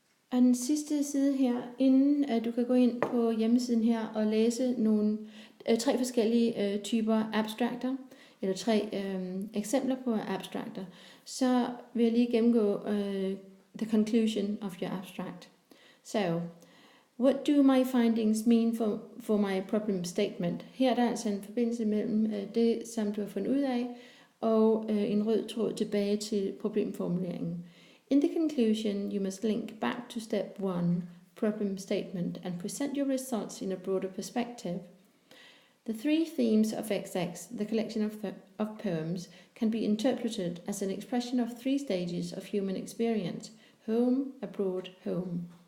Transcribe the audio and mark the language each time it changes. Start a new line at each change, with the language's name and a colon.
Danish: Og den sidste side her, inden du kan gå ind på hjemmesiden her og læse nogle 3 forskellige typer abstrakter, eller 3 eksempler på abstrakter, så vil jeg lige gennemgå
English: the conclusion of your abstract. So, what do my findings mean for my problem statement?
Danish: Her er der altså en forbindelse mellem det, som du har fundet ud af, og en rød tråd tilbage til problemformuleringen.
English: In the conclusion, you must link back to step 1, problem statement, and present your results in a broader perspective. The 3 themes of XX, the collection of poems, can be interpreted as an expression of 3 stages of human experience: home, abroad, home.